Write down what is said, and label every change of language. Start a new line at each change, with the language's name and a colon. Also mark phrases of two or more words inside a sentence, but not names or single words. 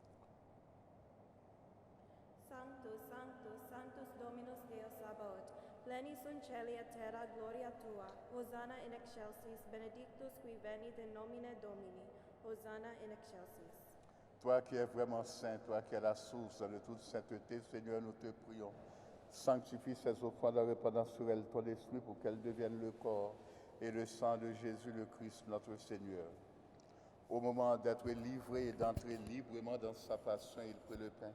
Latin: Sanctus, Sanctus, Sanctus Dominus Deus Sabaoth, plenipotentus Veni sunt celi et terra gloria tua, Hosanna in excelsis, benedictus qui venit in nomine Domini, Hosanna in excelsis.
French: Toi qui es vraiment saint, toi qui es la source de toute sainteté, Seigneur, nous te prions. Sanctifie ces offrandes en répandant sur elles ton esprit pour qu'elles deviennent le corps et le sang de Jésus le Christ, notre Seigneur. Au moment d'être livré et d'entrer librement dans sa passion, il prit le pain.